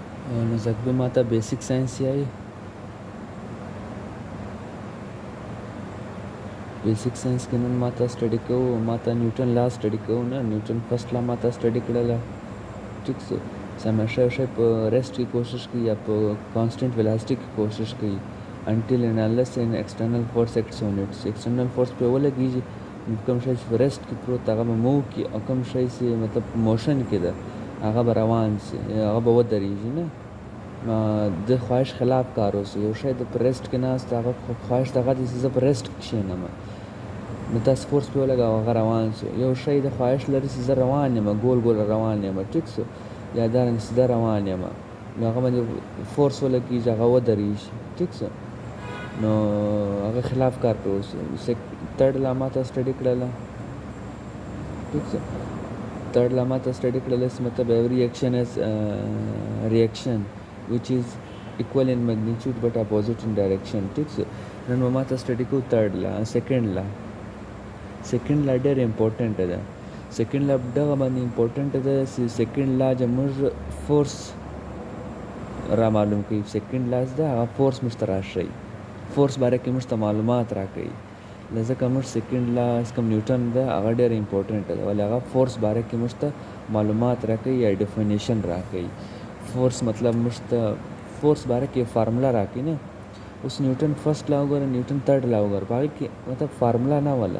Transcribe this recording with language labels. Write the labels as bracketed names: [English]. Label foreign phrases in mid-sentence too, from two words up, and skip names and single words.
[Pashto] نو زه به ماته [English] basic science [Pashto] یایي [English] basic science [Pashto] کې نن ماته سټډي کوو ماته نیوټن لا سټډي کوو نه نیوټن [English] first law [Pashto] ماته سټډي کړله ټیک څه همیشه یو شی په ریسټ کې کوشش کوي یا په [English] constant velocity [Pashto] کې کوشش کوي [English] until and unless an external force acts on its external force [Pashto] پرې ولګېږي کوم شی چې په ریسټ کې پروت هغه به موو کړي او کوم شی چې مطلب موشن کې ده هغه به روان شي هغه به ودرېږي نه د خواهش خلاف کار اوسي یو شی د په ریسټ کې ناست هغه خواهش دغه دی چې زه په ریسټ کښېنم نو تاسو فورس پرې ولګوه هغه روان شو یو شی د خواهش لري چې زه روان یم ګول ګول روان یم ټیک شو یا دارنګه سیده روان یم نو هغه باندې فورس ولګېږي هغه ودرېږي ټیک شو نو هغه خلاف کار پرې وشي [English] third law [Pashto] ماته سټډي کړله ټیک شو [English] third law [Pashto] ماته سټډي کړله مطلب [English] every action is reaction which is equal in magnitude but opposite in direction [Pashto] ټیک شو نن به ماته سټډي کوو [English] third law second law [Pashto] ډېر امپورټنټ ده [English] second law [Pashto] دغه باندې امپورټنټ ده چې [English] second law [Pashto] زموږ فورس را معلوم کوي [English] second law [Pashto] ده هغه فورس موږ ته راښیي فورس باره کې موږ ته معلومات راکوي ځکه موږ [English] second law [Pashto] کوم نیوټن ده هغه ډېر امپورټنټ ده ولې هغه فورس باره کې موږ ته معلومات راکوي یا ډیفینیشن راکوي فورس مطلب موږ ته فورس باره کې فارموله راکوي نه اوس نیوټن [English] first law [Pashto] وګوره نیوټن [English] third law [Pashto] وګوره په هغې کې مطلب فارموله نه